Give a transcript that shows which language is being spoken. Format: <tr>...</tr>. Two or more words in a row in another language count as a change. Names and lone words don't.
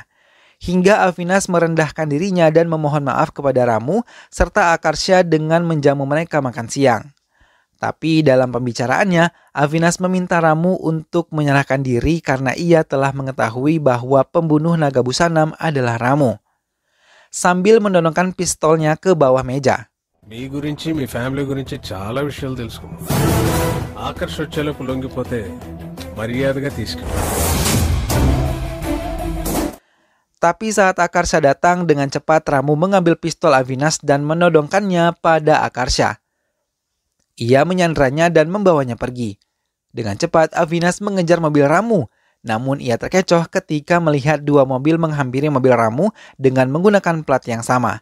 <id>Hingga Avinas merendahkan dirinya dan memohon maaf kepada Ramu serta Akarsha dengan menjamu mereka makan siang. Tapi dalam pembicaraannya, Avinas meminta Ramu untuk menyerahkan diri karena ia telah mengetahui bahwa pembunuh naga busanam adalah Ramu. Sambil mendorongkan pistolnya ke bawah meja.</id> <te>మీ గురించి మీ ఫ్యామిలీ గురించి చాలా విషయాలు తెలుసుకున్నాను. ఆకర్ష్ వచ్చేలోపు లొంగిపోతే మర్యాదగా తీసుకెళ్ళి.</te> <id>Tapi saat Akarsha datang, dengan cepat Ramu mengambil pistol Avinas dan menodongkannya pada Akarsha. Ia menyandranya dan membawanya pergi. Dengan cepat Avinas mengejar mobil Ramu, namun ia terkecoh ketika melihat dua mobil menghampiri mobil Ramu dengan menggunakan plat yang sama.</id>